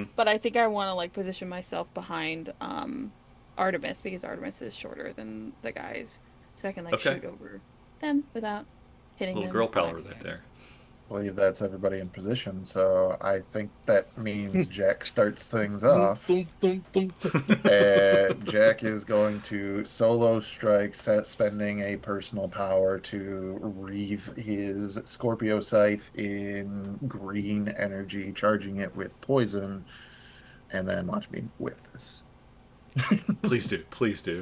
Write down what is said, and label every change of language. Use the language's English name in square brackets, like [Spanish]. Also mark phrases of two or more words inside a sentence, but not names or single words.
[English] but I think I want to like position myself behind Artemis because Artemis is shorter than the guys. So I can like Okay. shoot over them without hitting Little them girl while I'm power right standing. there. I believe that's everybody in position, so I think that means Jack starts things Thum, off. thum, thum, thum, thum. Jack is going to solo strike, spending a personal power to wreathe his Scorpio Scythe in green energy, charging it with poison, and then watch me whiff this. Please do. Please do.